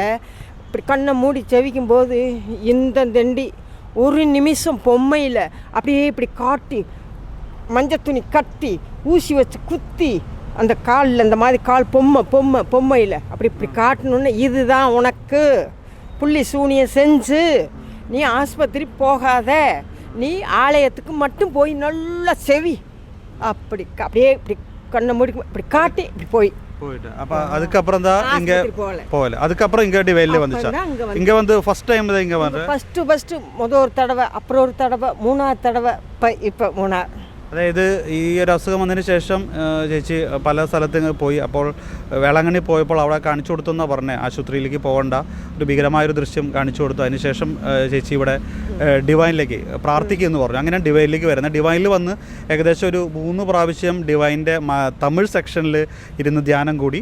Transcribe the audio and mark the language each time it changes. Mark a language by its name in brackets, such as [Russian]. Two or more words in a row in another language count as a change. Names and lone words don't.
[Tamil] இப்படி கண்ணை மூடி செவிக்கும் போது இந்த தண்டி ஒரு நிமிஷம் பொம்மையில் அப்படியே இப்படி காட்டி மஞ்சள் துணி கட்டி ஊசி வச்சு குத்தி அந்த காலில் இந்த மாதிரி கால் பொம்மையில் இப்படி காட்டணுன்னு, இதுதான் உனக்கு புள்ளி சூனியம் செஞ்சு நீ ஆஸ்பத்திரி போகாத, நீ ஆலயத்துக்கு மட்டும் போய் நல்லா செவி அப்படியே இப்படி கண்ணை மூடி இப்படி காட்டி இப்படி போயிட்டு. அப்போ அதுக்கப்புறம் தான் இங்கே போகல. அதுக்கப்புறம் இங்கே டிவைனில் வந்துச்சா? இங்கே வந்து [English] first time [Tamil] தான் இங்கே வந்து ஃபஸ்ட்டு முதல் ஒரு தடவை, அப்புறம் ஒரு தடவை, 3ஆவது தடவை, இப்போ 3ஆவது. [Malayalam] അതായത് ഈ ഒരു അസുഖം വന്നതിന് ശേഷം ചേച്ചി പല സ്ഥലത്ത് പോയി. അപ്പോൾ വേളാങ്കണ്ണി പോയപ്പോൾ അവിടെ കാണിച്ചു കൊടുത്തു എന്നാണ് പറഞ്ഞത്. ആശുപത്രിയിലേക്ക് പോകണ്ട, ഒരു ഭീകരമായൊരു ദൃശ്യം കാണിച്ചു കൊടുത്തു. അതിനുശേഷം ചേച്ചി ഇവിടെ ഡിവൈനിലേക്ക് പ്രാർത്ഥിക്കുമെന്ന് പറഞ്ഞു. അങ്ങനെ ഡിവൈനിലേക്ക് വരുന്നത്. ഡിവൈനിൽ വന്ന് ഏകദേശം ഒരു 3 പ്രാവശ്യം ഡിവൈൻ്റെ തമിഴ് സെക്ഷനിൽ ഇരുന്ന് ധ്യാനം കൂടി.